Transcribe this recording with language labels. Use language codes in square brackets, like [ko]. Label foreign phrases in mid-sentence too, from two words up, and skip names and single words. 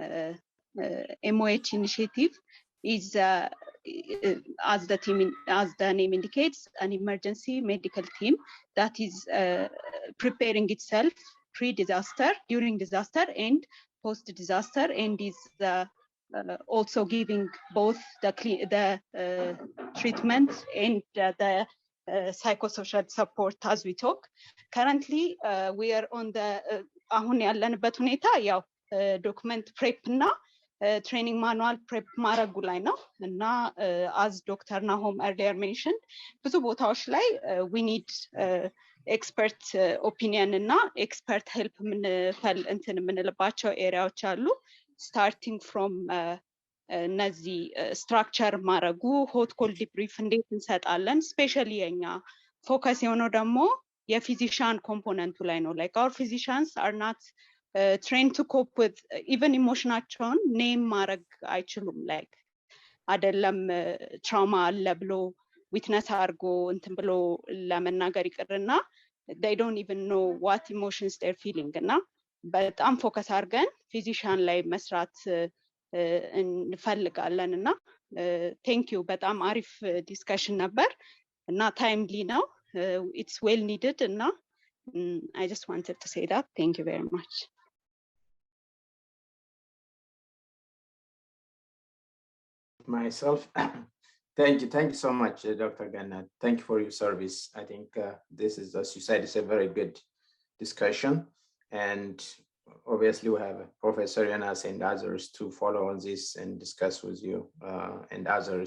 [en] MOH initiative, is as the name indicates, an emergency medical team that is preparing itself pre-disaster, during disaster, and post-disaster, and is also giving both the treatment and the psychosocial support as we talk. Currently, we are on the [am] አሁን ያለንበት ሁኔታ ያው ዶክመንት ፕሬፕ እና [en] training manual prep [am] ማድረጉ ላይ ነው እና as Dr. [en] Nahom earlier mentioned [am] ብዙ ቦታዎች ላይ [en] we need expert opinion [am] እና [en] expert help [am] የምንልባቸው ኤሪያዎች አሉ [en] starting from [am] እነዚህ ስትራክቸር ማድረጉ [en] hot cold debrief [am] እንዴት እንሰጣለን ስፔሻሊ የኛ ፎከስ የሆነው ደግሞ የፊዚሻን ኮምፖነንቱ ላይ ነው [en] like our physicians are not trained to cope with even [am] emotionaቸውን ኔም ማድረግ አይችሉም like አይደለም ትራውማ አለ ብሎ ዊትነስ አድርጎ እንትን ብሎ ለመናገር ይቅርና [en] they don't even know what emotions they're feeling [am] እና በጣም ፎከስ አድርገን ፊዚሻን ላይ መስራት እንፈልጋለን እና [en] thank you [am] በጣም አሪፍ ዲስከሽን ነበር እና ታይምሊ ነው [en] it's well needed and I just wanted to say that. Thank you very much. Myself, thank you so much, Dr. Gannat. Thank you for your service. I think this is, as you said, it's a very good discussion, and obviously we have Professor Jonas and others to follow on this and discuss with you and others.